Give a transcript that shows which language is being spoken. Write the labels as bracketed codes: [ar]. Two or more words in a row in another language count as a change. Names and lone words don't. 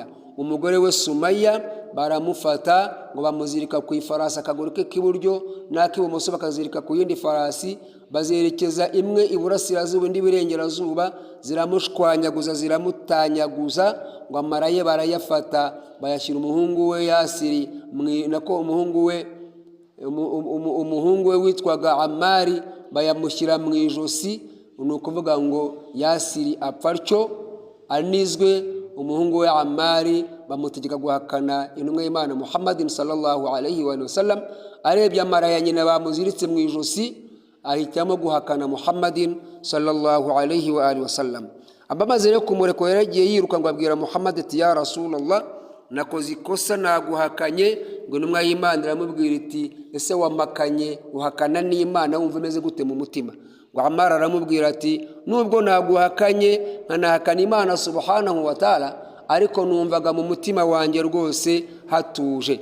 [rw] Umugore we Sumaya baramufata ngo bamuzirika ku ifarasi, akaguru ke k'iburyo n'ak'ibumoso bakazirika ku yindi farasi, bazerekeza imwe iburasirazuba indi iburengerazuba, ziramushwanyaguza ziramutanyaguza, ngo amaraye barayafata bayashyira umuhungu we Yasiri, nako umuhungu we witwaga Amari bayamushyira mu ijosi. Ni ukuvuga ngo Yasiri apfa atyo anizwe. Umuhungu we Amari bamutegeka guhakana intumwa y'Imana Muhammadin [ar] صلى الله عليه وسلم. [rw] Arebye amara ya nyina bamuziritse mu ijosi, ahitamo guhakana Muhammadin [ar] صلى الله عليه وسلم. [rw] Abamaze rero kumureka yaragiye yiruka ngo abwira Muhammad ati [ar] يا رسول الله, [rw] nakoze ikosa naguhakanye. Ngo intumwa y'Imana iramubwira iti ese wamakanye uhakana n'Imana wumva umeze gute mu mutima? Ngo Amara aramubwira ati nubwo naguhakanye nkanahakana Imana [ar] سبحانه وتعالى, [rw] ariko numvaga mu mutima wanjye rwose hatuje.